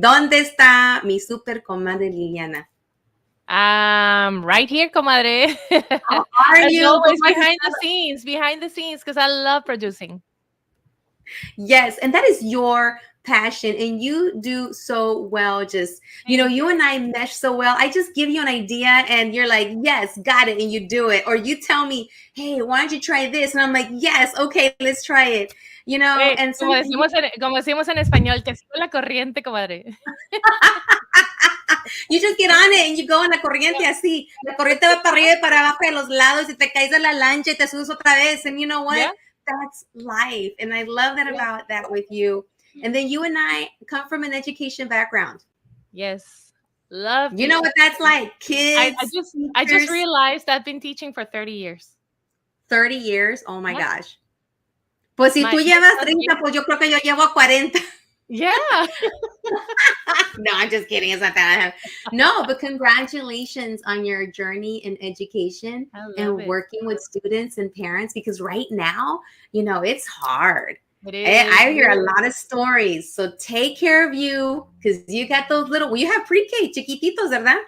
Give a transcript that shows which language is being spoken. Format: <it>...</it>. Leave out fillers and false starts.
<es>¿Dónde está mi super comadre Liliana?</es> <en>Right here, comadre. How are you? Always behind the scenes, because I love producing. Yes, and that is your passion, and you do so well. Just, you and I mesh so well. I just give you an idea and you're like, yes, got it, and you do it. Or you tell me, hey, why don't you try this? And I'm like, yes, okay, let's try it. Hey, and</en> <es>como decimos en español, te sigo la corriente, comadre.</es> <en>You just get on it and you go</en> <es>en la corriente así. La corriente va para arriba y para abajo de los lados y te caes de la lancha y te subes otra vez.</es> <en>And you know what? Yeah. That's life. And I love that about that with you. And then you and I come from an education background. Yes. Love. You know what that's like? Kids. I just realized I've been teaching for 30 years. 30 years? Oh my gosh.</en> <es>Pues si tú llevas 30, pues yo creo que yo llevo 40.</es> <en>Yeah. No, I'm just kidding. It's not that. No, but congratulations on your journey in education and working with students and parents, because right now, it's hard. It is. I hear a lot of stories. So take care of you, because you got those you have pre-K,</en> <es>chiquititos, ¿verdad?</es>